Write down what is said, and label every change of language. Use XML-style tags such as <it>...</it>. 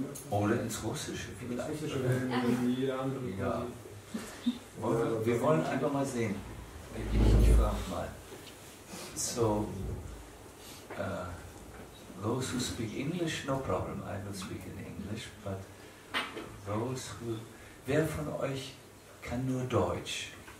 <de>Oder ins Russische vielleicht. Ins Russische, wenn jeder andere. Ja. Wir wollen einfach mal sehen. Ich frage mal.</de> <en>So, those who speak English, no problem. I will speak in English, but those who...</en> <de>Wer von euch kann nur Deutsch?</de>